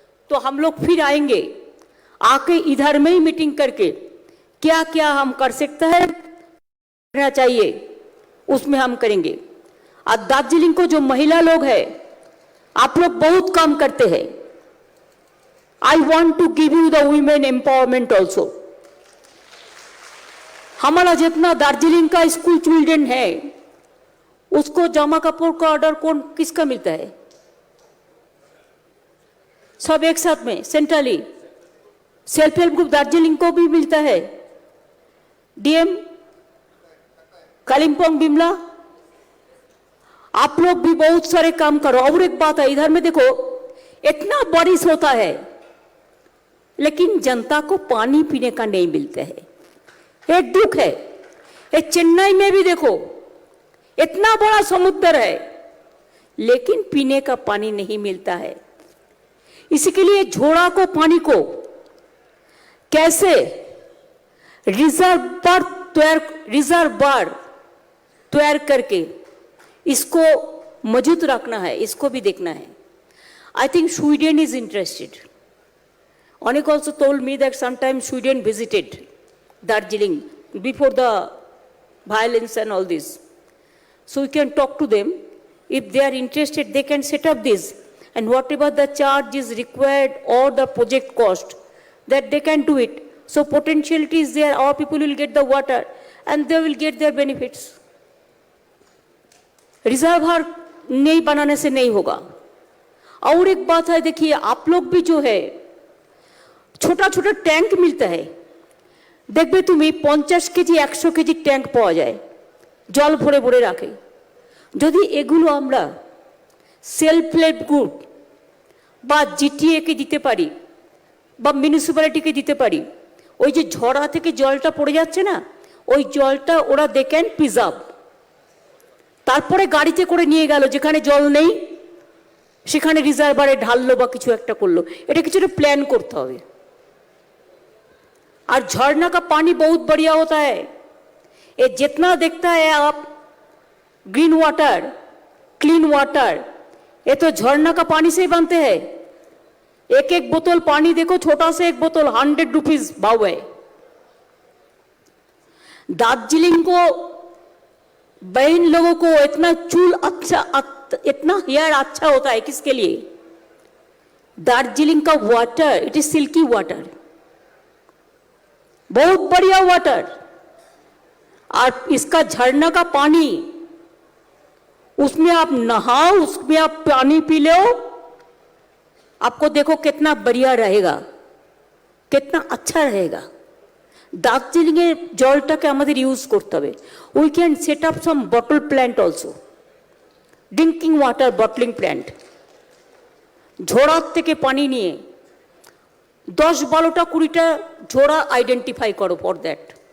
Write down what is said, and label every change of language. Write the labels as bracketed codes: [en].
[hi] तो हम लोग फिर आएंगे, आके इधर में ही मीटिंग करके क्या क्या हम कर सकते हैं, करना चाहिए, उसमें हम करेंगे। और दार्जिलिंग को जो महिला लोग हैं, आप लोग बहुत काम करते हैं। [en] I want to give you the women empowerment also। [hi] हमारा जितना दार्जिलिंग का स्कूल चिल्ड्रन है, उसको जामा कपूर का ऑर्डर किसका मिलता है? सब एक साथ में centrally self help group Darjeeling को भी मिलता है। DM कालिम्पोंग बिमला, आप लोग भी बहुत सारे काम करो। और एक बात है, इधर में देखो, इतना बारिश होता है लेकिन जनता को पानी पीने का नहीं मिलता है। एक दुख है। ये चेन्नई में भी देखो, इतना बड़ा समुद्र है लेकिन पीने का पानी नहीं मिलता है। इसके लिए झोड़ा को पानी को कैसे रिजर्वायर तैयार करके इसको मौजूद रखना है, इसको भी देखना है। [en] I think Sweden is interested. Onik also told me that sometimes Sweden visited Darjeeling before the violence and all this. So we can talk to them. If they are interested, they can set up this. And whatever the charge is required or the project cost, that they can do it. So potentiality is there. Our people will get the water and they will get their benefits. [hi] Reservoir नहीं बनाने से नहीं होगा। और एक बात है, देखिए आप लोग भी जो है छोटा छोटा टैंक मिलता है, देखबे तुम्हें 50 केजी 100 केजी [bn] ট্যাঙ্ক পাওয়া যায় জল ভরে ভরে রাখে। যদি এগুলো আমরা সেলফ হেল্প গ্রুপ বা জিটিএ কে দিতে পারি বা মিউনিসিপ্যালিটিকে দিতে পারি, ওই যে ঝড়া থেকে জলটা পড়ে যাচ্ছে না, ওই জলটা ওরা [en] They can preserve. [bn] তারপরে গাড়িতে করে নিয়ে গেল, যেখানে জল নেই সেখানে রিজার্ভারে ঢাললো বা কিছু একটা করলো। এটা কিছুটা প্ল্যান করতে হবে। [hi] और झरना का पानी बहुत बढ़िया होता है। ये जितना देखता है आप ग्रीन वाटर, क्लीन वाटर, ये तो झरना का पानी से ही बनते हैं। एक एक बोतल पानी देखो, छोटा से एक बोतल 100 रुपीज भाव है। दार्जिलिंग को बहन लोगों को इतना चूल अच्छा इतना हेयर अच्छा होता है किसके लिए? दार्जिलिंग का water, [en] it is silky water, [hi] बहुत बढ़िया वाटर। और इसका झरना का पानी, उसमें आप नहाओ, उसमें आप पानी पी लो, आपको देखो कितना बढ़िया रहेगा, कितना अच्छा रहेगा। [bn] দার্জিলিংয়ের জলটাকে আমাদের ইউজ করতে হবে। [en] We can set up some bottle plant also, drinking water bottling plant. [bn] ঝোড়ার থেকে পানি নিয়ে 10-12টা 20টা ঝোড়া আইডেন্টিফাই করো [en] For that.